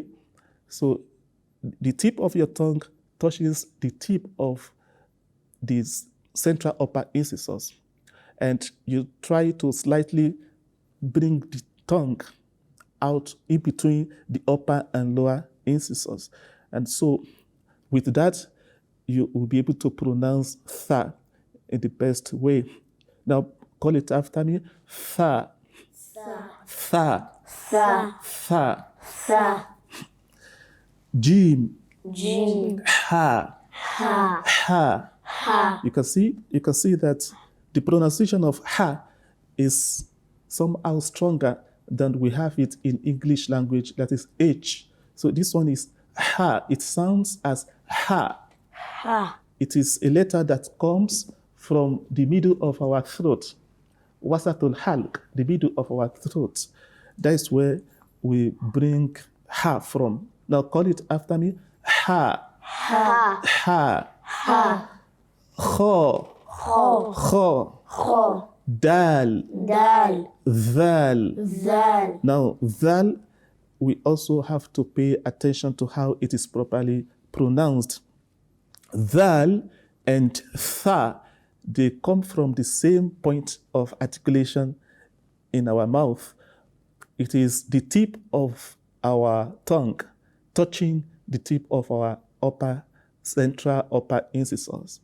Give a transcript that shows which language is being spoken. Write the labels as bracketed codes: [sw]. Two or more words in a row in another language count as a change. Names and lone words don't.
[en] So the tip of your tongue touches the tip of these central upper incisors, and you try to slightly bring the tongue out in between the upper and lower incisors. And so with that, you will be able to pronounce tha in the best way. Now, call it after me. Tha. Tha. Tha. Tha. Tha. Jim. Jim. Ha. Ha. Ha. Ha. You can see that the pronunciation of ha is somehow stronger than we have it in English language, that is H. So this one is ha. It sounds as ha. Ha. It is a letter that comes from the middle of our throat. [ar] Wasatul halq, [en] the middle of our throat. That is where we bring ha from. Now call it after me. Ha. Ha. Ha. Ha. Kha. Kha. Kha. Kha. Dal. Dal. Zal. Zal. Now, zal, we also have to pay attention to how it is properly pronounced. Dhal and tha, they come from the same point of articulation in our mouth. It is the tip of our tongue touching the tip of our central upper incisors.